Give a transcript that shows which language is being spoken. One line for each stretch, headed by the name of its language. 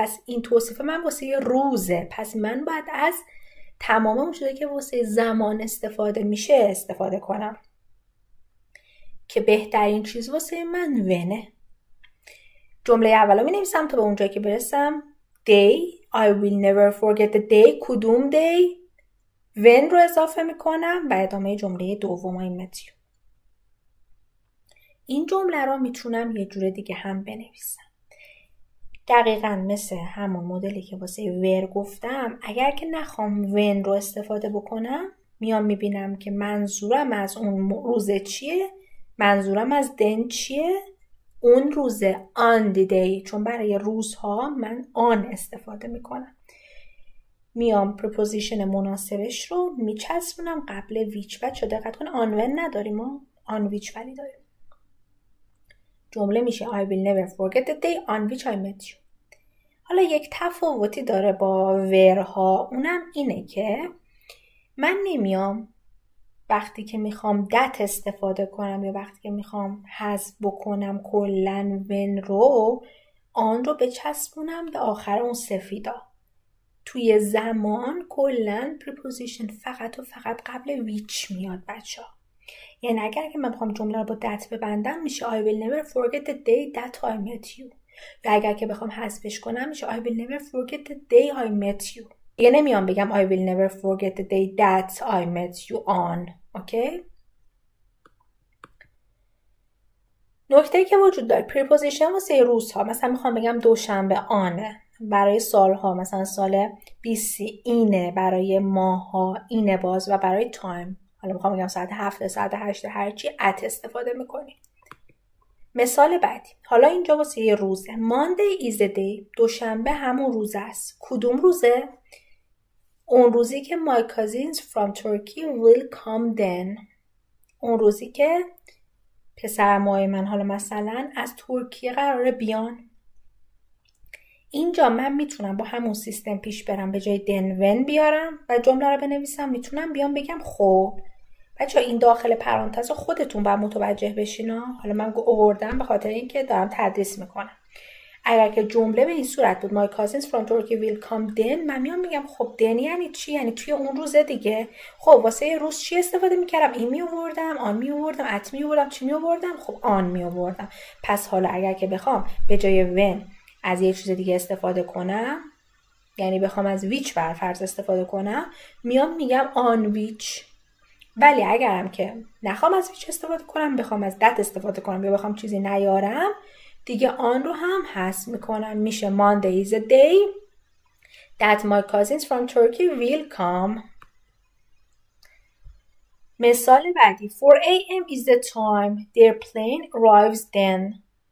Persian: پس این توصیف من واسه یه روزه. پس من باید از تمام اون چیزی که واسه زمان استفاده میشه استفاده کنم که بهترین چیز واسه من ونه. جمله اولو می نویسم تا به اونجایی که برسم.
English: Day, I will never forget the day.
Persian: کدوم day؟ when رو اضافه میکنم و ادامه جمله دوم
English: I met you.
Persian: این جمله رو میتونم یه جور دیگه هم بنویسم. دقیقاً مثل همون مدلی که واسه where گفتم. اگر که نخوام when رو استفاده بکنم میام میبینم که منظورم از اون روز چیه؟ منظورم از then چیه؟ اون روزه on the day. چون برای روزها من on استفاده میکنم. میام preposition مناسبش رو میچسبونم قبل which. بچه دقت کن on when نداریم، ما on which ولی داریم. جمله میشه
English: I will never forget the day on which I met you.
Persian: حالا یک تفاوتی داره با where ها. اونم اینه که من نمیام وقتی که میخوام that استفاده کنم یا وقتی که میخوام حذف بکنم کلن when رو آن رو بچسبونم به آخر اون سفیدا. توی زمان کلن preposition فقط و فقط قبل which میاد بچه ها. یعنی اگر که من بخوام جمله رو با that ببندم میشه
English: I will never forget the day that I met you.
Persian: و اگر که بخوام حذفش کنم میشه
English: I will never forget the day I met you.
Persian: یه نمیام بگم
English: I will never forget the day that I met you on.
Persian: اوکی؟ نکته که وجود داره preposition واسه روزها، مثلا میخوام بگم دوشنبه آنه، برای سالها مثلا سال 20 اینه، برای ماها اینه باز، و برای تایم حالا میخوام بگم ساعت 7 ساعت 8 هرچی ات استفاده میکنیم. مثال بعدی، حالا اینجا واسه یه روزه.
English: Monday is the day.
Persian: دوشنبه همون روز است. کدوم روزه؟ اون روزی که
English: my cousins from Turkey will come then.
Persian: اون روزی که پسرمای من حالا مثلا از ترکیه قراره بیان. اینجا من میتونم با همون سیستم پیش برم، به جای then when بیارم و جمله رو بنویسم. میتونم بیام بگم خب بچه این داخل پرانتز خودتون باید متوجه بشین. حالا من آوردم به خاطر اینکه دارم تدریس میکنم. اگر که جمله به این صورت بود
English: my cousins from Turkey will come then،
Persian: من میام میگم خب then یعنی چی؟ یعنی توی اون روزه دیگه. خب واسه روز چی استفاده میکردم؟ این میآوردم، آن میآوردم، ات میآوردم، چی میآوردم؟ خب آن میآوردم. پس حالا اگر که بخوام به جای when از یه چیز دیگه استفاده کنم، یعنی بخوام از which برفرض استفاده کنم، میام میگم on which. ولی اگرم که نخوام از which استفاده کنم، بخوام از that استفاده کنم یا بخوام چیزی نیارم، دیگه آن رو هم حذف میکنم.
English: میشه Monday is a day that my cousins from Turkey will come.
Persian: مثال بعدی 4 a.m.
English: is the time their plane arrives then.